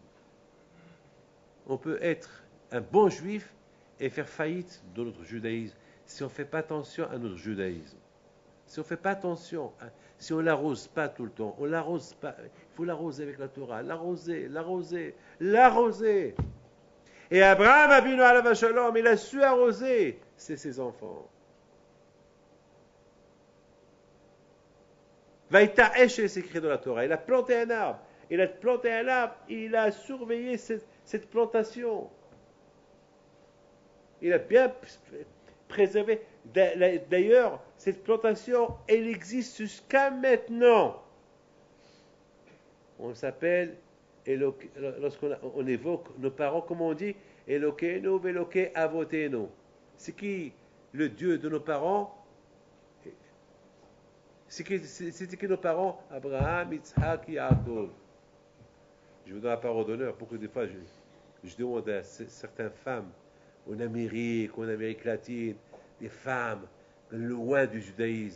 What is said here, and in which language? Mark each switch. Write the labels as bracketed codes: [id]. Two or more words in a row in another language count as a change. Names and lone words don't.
[fr] On peut être un bon juif et faire faillite dans notre judaïsme si on ne fait pas attention à notre judaïsme. Si on ne fait pas attention, si on ne l'arrose pas tout le temps, on l'arrose pas. Il faut l'arroser avec la Torah, l'arroser. [he] Et אברהם אבינו עליו השלום, [fr] il a su arroser ses enfants. Vaïtaesh, c'est écrit dans la Torah. Il a planté un arbre. Il a surveillé cette plantation. Il a bien préservé. D'ailleurs, cette plantation, elle existe jusqu'à maintenant. On s'appelle, lorsqu'on évoque nos parents, comment on dit [he] אלוהינו ואלוהי אבותינו. [fr] C'est qui le Dieu de nos parents? C'était qui nos parents? Abraham, Yitzhak, Yaakov. Je vous donne la parole d'honneur. Beaucoup de fois, je demande à certaines femmes en Amérique latine, des femmes loin du judaïsme.